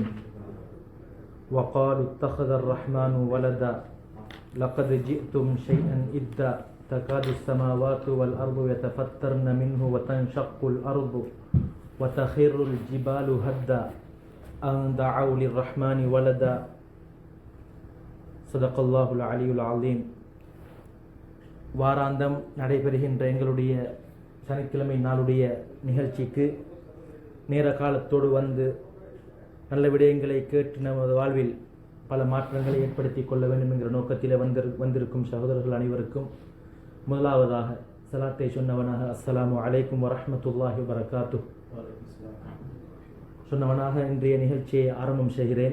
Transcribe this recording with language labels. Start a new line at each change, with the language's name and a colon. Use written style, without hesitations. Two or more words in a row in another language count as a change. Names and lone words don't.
Arabic: وقالوا اتخذ الرحمن ولدا لقد جئتم شيئا إدا تكاد السماوات والأرض يتفطرن منه وتنشق الأرض وتخر الجبال هدا أن دعوا للرحمن ولدا. صدق الله العلي العظيم.
Tamil: வாராந்தம் நடைபெறுகின்ற எங்களுடைய சனிக்கிழமை நாளுடைய நிகழ்ச்சிக்கு நேர காலத்தோடு வந்து நல்ல விடயங்களை கேட்டு நமது வாழ்வில் பல மாற்றங்களை ஏற்படுத்தி கொள்ள வேண்டும் என்கிற நோக்கத்தில் வந்திருக்கும் சகோதரர்கள் அனைவருக்கும் முதலாவதாக சலாத்தை சொன்னவனாக
Arabic: السلام عليكم ورحمة الله وبركاته
Tamil: சொன்னவனாக இன்றைய நிகழ்ச்சியை ஆரம்பம் செய்கிறேன்.